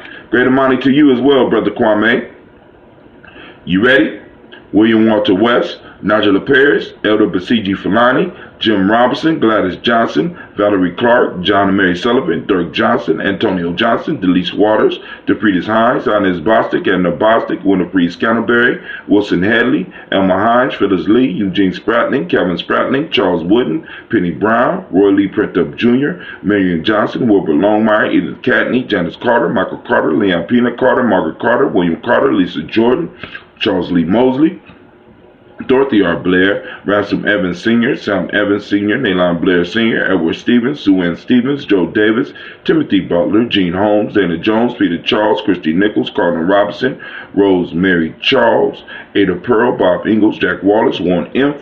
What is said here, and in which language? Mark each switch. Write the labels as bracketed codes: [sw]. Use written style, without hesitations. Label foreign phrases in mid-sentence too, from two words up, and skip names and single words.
[en] Great Imani to you as well, Brother Kwame. You ready? William Walter West, Nigel Paris, Elder Basiji Fulani, Jim Robinson, Gladys Johnson, Valerie Clark, John and Mary Sullivan, Dirk Johnson, Antonio Johnson, Delise Waters, DeFriedis Hines, Inez Bostic, Edna Bostic, Winifred Scantleberry, Wilson Hadley, Elma Hines, Phyllis Lee, Eugene Spratling, Calvin Spratling, Charles Wooden, Penny Brown, Roy Lee Printup Jr., Marion Johnson, Wilbur Longmire, Edith Catney, Janice Carter, Michael Carter, Leon Pena Carter, Margaret Carter, William Carter, Lisa Jordan, Charles Lee Mosley, Dorothy R. Blair, Ransom Evans Sr., Sam Evans Sr., Nalon Blair Sr., Edward Stevens, Sue Ann Stevens, Joe Davis, Timothy Butler, Gene Holmes, Dana Jones, Peter Charles, Christy Nichols, Cardinal Robinson, Rose Mary Charles, Ada Pearl, Bob Ingalls, Jack Wallace, Warren M.